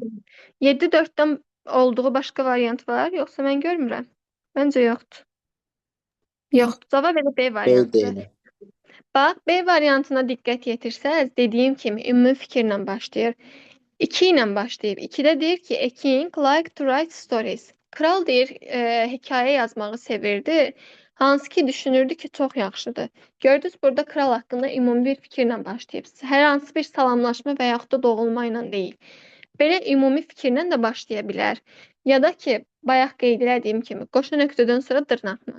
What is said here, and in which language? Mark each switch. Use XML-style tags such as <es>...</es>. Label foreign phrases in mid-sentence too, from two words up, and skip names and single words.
<az>7-4-dən olduğu başqa variant var, yoxsa mən görmürəm? Məncə yoxdur. Yoxdur. Cavab elə B variantıdır. deyil. Bax, B variantına diqqət yetirsəz, dediyim kimi ümumi fikirlə başlayır. 2 ilə başlayıb. 2-də deyir ki,</az> <en>a king like to write stories.</en> <az>Kral deyir, hekayə yazmağı sevirdi. Hansı ki düşünürdü ki, çox yaxşıdır. Gördünüz, burada kral haqqında ümumi bir fikirlə başlayıb. Hər hansı bir salamlaşma və yaxud da doğulma ilə deyil. Belə ümumi fikirlə də başlaya bilər. Ya da ki, bayaq qeyd etdiyim kimi, qoşa nöqtədən sonra dırnaqla.</az>